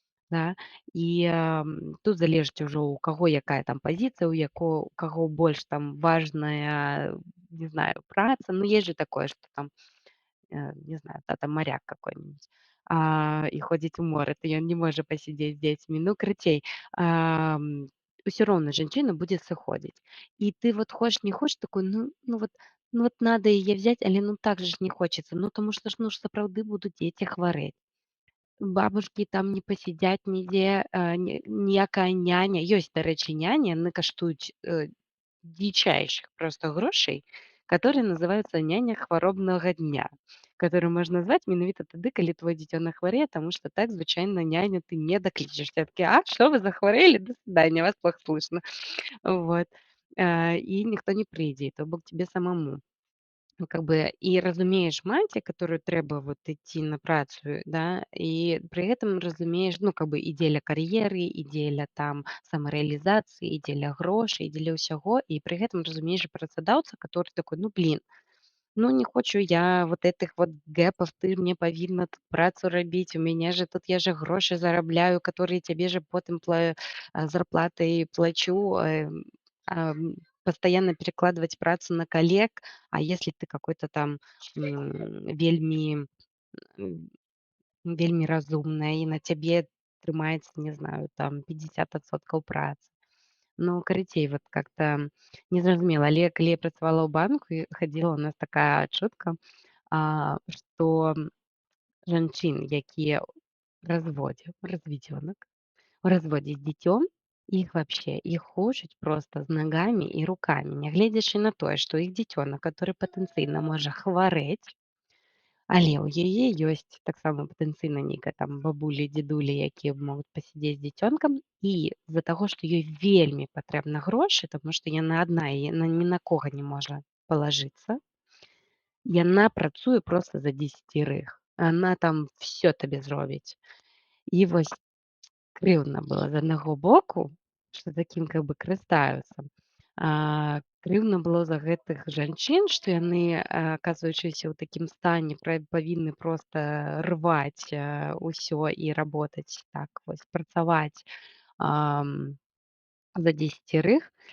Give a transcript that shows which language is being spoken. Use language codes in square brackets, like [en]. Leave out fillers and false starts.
[be] Да? І тут залежыць ужо у каго якая там пазіцыя, у каго больш там важная, не знаю, праца. Ну, [ru] есть же такое, [be] што там не знаю, тата [ru] моряк какой-нибудь, [be] і ходзіць у моры, то ён не можа пасядзець з дзецьмі. Ну, карацей, усё роўна жанчына будзе сыходзіць. [ru] І ты вот хочешь, не хочешь, такой, ну вот надо яе взять, але ну так же ж не хочется. [be] Ну, тому што ж, ну ж сапраўды будуць дзеці хварэць. Бабушкі там не пасядзяць нідзе, ніякая няня. Ёсць, дарэчы, няні, яны каштуюць [ru] дичайших просто [be] грошей, [ru] которые называются [be] няня хваробнага дня, который можна назваць менавіта тады, калі твой дзіцёнак хварэе, таму што так звычайна няню ты не даклічаш. [ru] Все такі: "А, что вы захварэлі? До свидания, вас плохо слышно". Вот. [be] І ніхто не прыйдзе, то бок [ru] тебе самому. [be] Ну, как бы и разумеешь маці, которую трэба вот ісці на працу, да, і пры гэтым разумееш, ну, как бы і дзеля кар'еры, і дзеля там самарэалізацыі, і дзеля грошай, і дзеля ўсяго, і пры гэтым разумееш працадаўца, [ru] который такой: "Ну, блин, ну, не хочу я вот этих вот гэпов, [be] ты мне павінна тут працу рабіць, у мяне [ru] же тут я же грошы зарабляю, которые тебе же потым зарплатай плачу, постоянно перекладывать працу на коллег, а если ты какой-то там вельмі м, [be] вельмі разумная і на цябе трымаецца, [ru] не знаю, там 50% працы. [be] Ну, карацей, вот как-то незразумела. Але калі я працавала ў банку і хадзіла, у нас такая чутка, што жанчын, якія разведёнак, у разводзе з дзіцём, іх [ru] вообще, [be] іх хочуць просто з нагамі і рукамі, нягледзячы на тое, што іх дзіцёнак, который патэнцыйна можа хварэць, але ў яе ёсць таксама патэнцыйна нейкая там бабулі, дзедулі, якія могуць пасядзець з дзіцёнкам, і з-за таго, што ёй вельмі патрэбна грошы, таму што яна адна і яна ні на кога не можа палажыцца, яна працуе проста за дзесяцірых. [ru] Она там всё [be] табе зробіць. І вось крыўдна было з аднаго боку, што такім как бы карыстаюцца. Крыўдна было за гэтых жанчын, што яны, аказваючыся ў такім стане, павінны проста рваць усё і работаць так вось, працаваць за дзесяцірых.